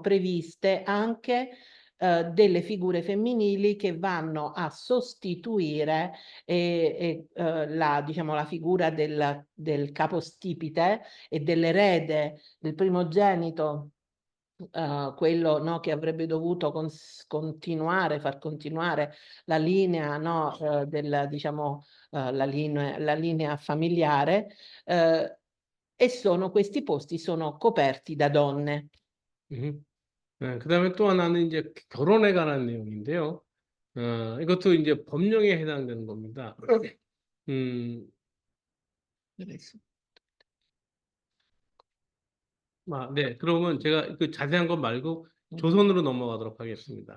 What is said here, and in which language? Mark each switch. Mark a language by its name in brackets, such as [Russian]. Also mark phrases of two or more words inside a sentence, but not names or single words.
[Italian] previste anche delle figure femminili che vanno a sostituire diciamo, la figura del capostipite e dell'erede, del primogenito, quello, no, che avrebbe dovuto far continuare la linea, no, diciamo, la linea familiare, e questi posti sono coperti da donne. [Korean] 네, 그다음에 또 하나는 이제 결혼에 관한 내용인데요. 이것도 이제 법령에 해당되는 겁니다. 음, 네, 그러면 제가 그 자세한 것 말고 조선으로 넘어가도록 하겠습니다.